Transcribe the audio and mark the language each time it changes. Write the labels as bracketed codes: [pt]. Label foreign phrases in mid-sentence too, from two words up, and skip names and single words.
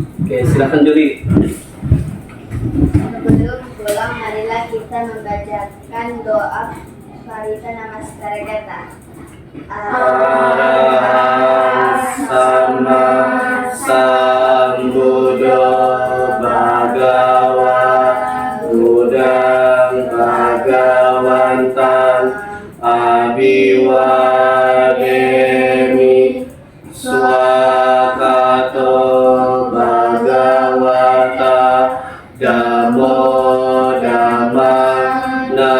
[id] Oke, silakan Juli. Sebelum pulang, marilah kita membacakan doa Parita Namaskara kita. [pi] Sama Sambuddho Bhagava Buddhang Bhagavantan Abhiwademi Swakato Bhagavata Dhammo Dhammang